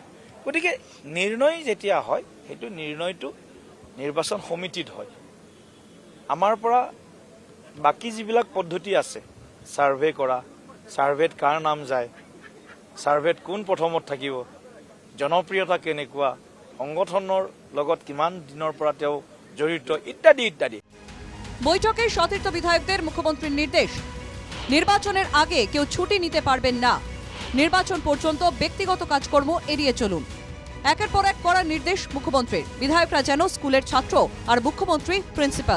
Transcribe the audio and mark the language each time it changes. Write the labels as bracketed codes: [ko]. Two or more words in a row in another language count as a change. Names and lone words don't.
[as] গতিকে নিৰ্ণয় যেতিয়া হয়, সেইটো নিৰ্ণয়টো নিৰ্বাচন সমিতিত হয়। আমাৰ পৰা বাকী যিবিলাক পদ্ধতি আছে, ছাৰ্ভে কৰা, ছাৰ্ভেত কাৰ নাম যায়, ছাৰ্ভেত কোন প্ৰথমত থাকিব, জনপ্ৰিয়তা কেনেকুৱা, সংগঠনৰ লগত কিমান দিনৰ পৰা তেওঁ জড়িত, ইত্যাদি ইত্যাদি। [bn] বৈঠকে সতীর্থ বিধায়কদের মুখ্যমন্ত্রীর নির্দেশ, নির্বাচনের আগে কেউ ছুটি নিতে পারবেন না, নির্বাচন পর্যন্ত ব্যক্তিগত কাজকর্ম এড়িয়ে চলুন। একের পর এক করার নির্দেশ মুখ্যমন্ত্রীর। বিধায়করা যেন স্কুলের ছাত্র আর মুখ্যমন্ত্রী প্রিন্সিপাল।